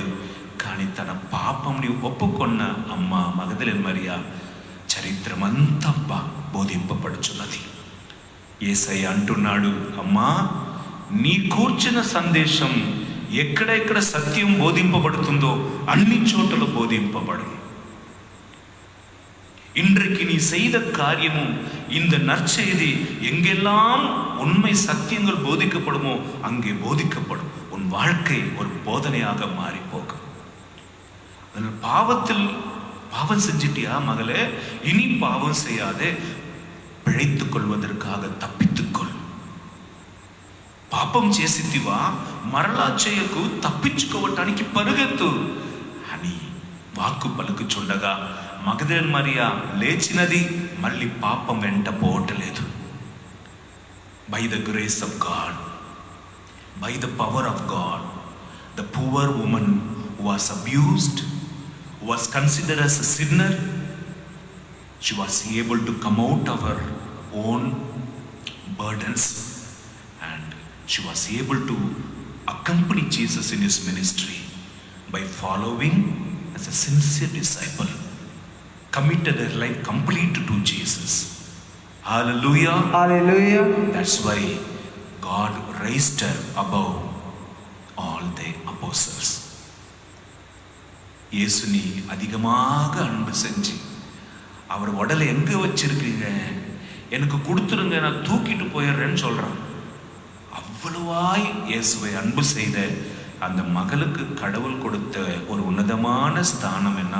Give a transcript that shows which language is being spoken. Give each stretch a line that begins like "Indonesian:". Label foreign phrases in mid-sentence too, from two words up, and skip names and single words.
Telugu: కానీ తన పాపంని ఒప్పుకొన్న అమ్మ మగదలేని మరియా చరిత్రమంతా బోధింపబడుచున్నది. యేసయ్య అంటున్నాడు, అమ్మా నీ కూర్చిన సందేశం ఎక్కడెక్కడ సత్యం బోధింపబడుతుందో అన్ని చోట్ల బోధింపబడు.
Tamil: இன்றைக்கு நீ செய்த காரியமும் இந்த நற்செய்தி எங்கெல்லாம் உண்மை சத்தியங்கள் போதிக்கப்படுமோ அங்கே போதிக்கப்படும். உன் வாழ்க்கை ஒரு போதனையாக மாறி போகும். பாவத்தில் பாவம் செஞ்சிட்டியா மகளே, இனி பாவம் செய்யாதே, பிழைத்துக் கொள்வதற்காக తప్పించుకొల్.
Telugu: పాపం చేసితివా, మరలా చేయకు, తప్పించుకోవటానికి పరుగెత్తు అని వాక్కు పలుకుచుండగా మగదలేని మరియా లేచినది, మళ్ళీ పాపం వెంట పోవట్లేదు.
English: by the grace of God, by the power of God, the poor woman was abused, was considered as a sinner, she was able to come out of her own burdens and she was able to accompany Jesus in his ministry by following as a sincere disciple, committed her life completely to Jesus. Hallelujah. హల్లెలూయా. That's why God raised her above all the apostles.
Tamil: இயேசுனி அதிகமாக அன்பு செஞ்சு அவர் உடலை எங்க வச்சிருக்கீங்க, எனக்கு கொடுத்துருங்க, நான் தூக்கிட்டு போயிடுறேன்னு சொல்றான். அவ்வளவாய் இயேசுவை அன்பு செய்த அந்த மகளுக்கு கடவுள் கொடுத்த ஒரு உன்னதமான ஸ்தானம் என்ன?